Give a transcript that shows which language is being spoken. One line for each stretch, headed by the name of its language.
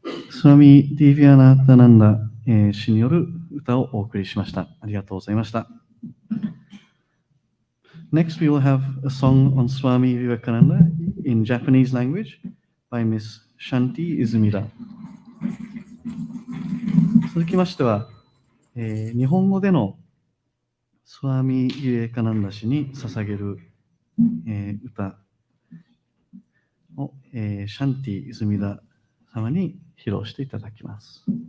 Japanese: Swami Divyanathananda 氏による歌をお送りしました。ありがとうございました。
English: Next, we will have a song on Swami Vivekananda in Japanese language by Miss Shanti Izumida.
Japanese: 続きましては、日本語でのスワミ・ビベカナンダ氏に捧げる、歌を、シャンティ・イズミダ様に披露していただきます。